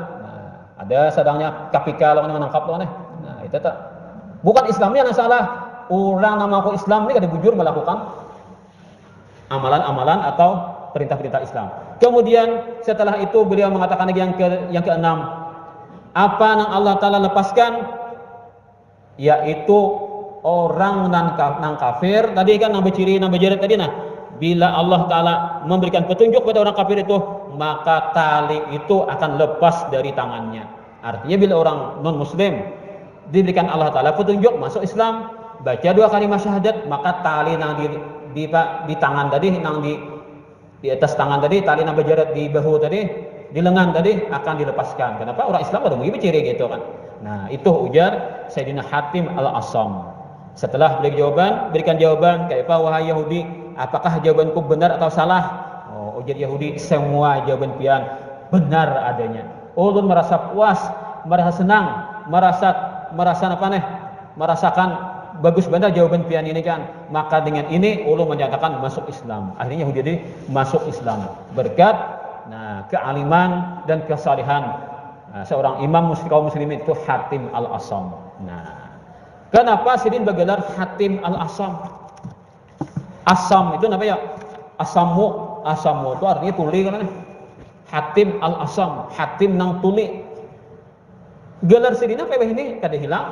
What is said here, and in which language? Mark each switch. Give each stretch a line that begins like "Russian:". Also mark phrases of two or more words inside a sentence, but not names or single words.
Banjar: Nah, ada sedangnya KPK lawan menangkap lawan nih. Nah, itu tak. Bukan Islamnya yang salah. Orang nama aku Islam ini kada bujur melakukan amalan-amalan atau perintah-perintah Islam.
Indonesian: Kemudian setelah itu beliau mengatakan lagi yang keenam.
Banjar: Apa yang Allah Ta'ala lepaskan? Yaitu orang nang kafir. Tadi kan nang beciri, nang bejarat tadi nah.
Indonesian: Bila Allah Ta'ala memberikan petunjuk kepada orang kafir itu, maka tali itu akan lepas dari tangannya. Artinya bila orang non muslim diberikan Allah Ta'ala petunjuk masuk Islam, baca 2 kalimat syahadat,
Banjar: maka tali nang di tangan tadi, nang di atas tangan tadi, tali nang bejarat di bahu tadi, di lengan tadi akan dilepaskan. Kenapa? Orang Islam pada begitu ciri gitu kan. Nah, itu ujar Sayyidina Hatim Al-Asam.
Indonesian: Setelah berikan jawaban, kayak apa wahai Yahudi, apakah jawabanku benar atau salah?
Banjar: Oh, ujar Yahudi, semua jawaban pian benar adanya. Ulun merasa puas, merasa senang, merasa apa nih? Merasakan bagus benar jawaban pian ini kan. Maka dengan ini ulun menyatakan masuk Islam. Akhirnya Yahudi ini masuk Islam berkat kealiman dan kesalihan seorang imam kaum muslimin itu Hatim Al-Asam.
Indonesian: Nah, kenapa Sidin bergelar Hatim Al-Asam? Asam itu apa ya?
Banjar: Asamu itu artinya tuli kan? Hatim Al-Asam, Hatim nang tuli. Gelar Sidin apa ini? Kada hilang.